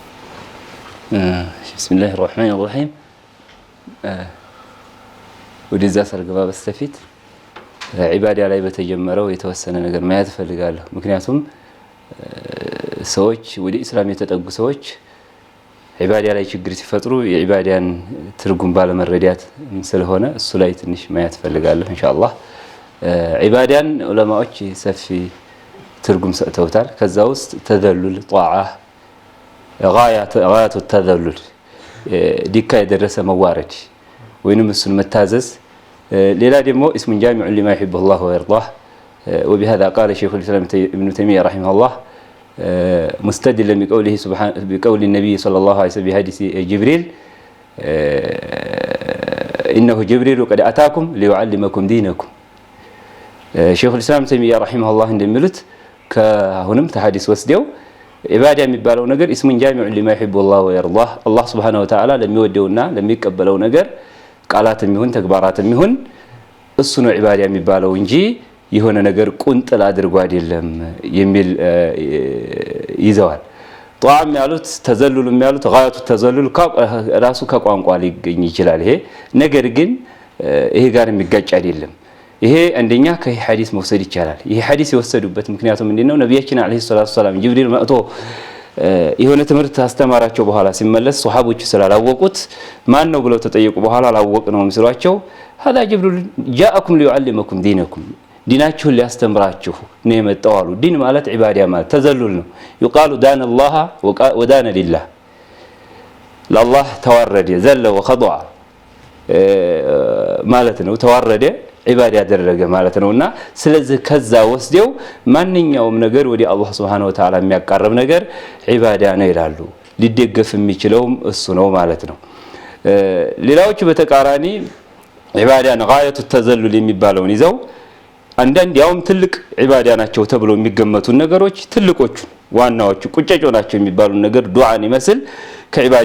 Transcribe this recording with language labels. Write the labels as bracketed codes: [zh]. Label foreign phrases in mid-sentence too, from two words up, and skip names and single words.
[ar] بسم الله الرحمن الرحيم [am] ወደዛ ሰርገባ በስተፊት ዒባዳ ላይ በተጀመረው የተወሰነ ነገር ማየት ፈልጋለሁ ምክንያቱም ሰዎች ወደ እስላም የተጠጉ ሰዎች ዒባዳ ላይ ችግር ሲፈጥሩ የዒባዳን ትርጉም ባለመረዳት ስለሆነ እሱ ላይ ትንሽ ማየት ፈልጋለሁ ኢንሻአላህ ዒባዳን ዑለማዎች ሰፊ ትርጉም ሰጥተውታል ከዛ ውስጥ ተዘሉል ጧዓ [ar] غاية التذلل [am] ዲካ የደረሰ መዋረድ ወይንም እሱን መታዘዝ ሌላ ደግሞ [ar] اسم جامع لما يحبه الله ويرضاه وبهذا قال شيخ الإسلام ابن تيمية رحمه الله مستدلا بقول النبي صلى الله عليه وسلم بحديث جبريل إنه جبريل قد أتاكم ليعلمكم دينكم شيخ الإسلام تيمية رحمه الله [am] እንደሚሉት ከአሁንም ተሐዲስ ወስደው ዒባዳ የሚባለው ነገር [ar] اسم جامع لما يحبه الله ويرضاه الله سبحانه وتعالى [am] ለሚወደውና ለሚቀበለው ነገር ቃላትም ይሁን ተግባራትም ይሁን እሱ ነው ዒባዳ የሚባለው እንጂ የሆነ ነገር ቁንጥል አድርጎ አይደለም የሚል ይዘዋል ጧም ያሉት ተዘሉልም ያሉት ጋያቱ ተዘሉል ራሱ ከቋንቋ ሊገኝ ይችላል ይሄ ነገር ግን ይሄ ጋር የሚጋጭ አይደለም ይሄ አንደኛ ከሐዲስ መውሰድ ይቻላል ይሄ ሐዲስ የወሰዱበት ምክንያቱም ምንድነው ነብያችን [ar] عليه الصلاة السلام [am] ጅብሪል መጥቶ የሆነ ትምህርት አስተማራቸው በኋላ ሲመለስ ሱሐቦች ስላላወቁት ማን ነው ብለው ተጠየቁ በኋላ አላወቅነውም ሲሏቸው [ar] هذا جبريل جاءكم ليعلمكم دينكم [am] ዲናችሁን ሊያስተምራችሁ ነው የመጣው አሉ ዲን ማለት ዒባዳ ማለት ተዘሉል ነው [ar] يقال دان الله ودان لله لله [am] ተዋረደ ዘለ وخضع ማለት ነው ተዋረደ ዒባዳ ያደረገ ማለት ነውና ስለዚህ ከዛ ወስደው ማንኛውም ነገር ወዲ አላህ [ar] سبحانه وتعالى [am] የሚያቀርብ ነገር ዒባዳ ነው ይላሉ ሊደገፍ የሚችለውም እሱ ነው ማለት ነው ሌላዎቹ በተቃራኒ ዒባዳን [ar] غاية التذلل [am] የሚባለውን ይዘው አንዳንድ ያውም ትልቅ ዒባዳ ናቸው ተብሎ የሚገመቱ ነገሮች ትልቆቹ ዋናዎቹ ቁጨጮ ናቸው የሚባሉ ነገር ዱዓን ይመስል ከዒባዳ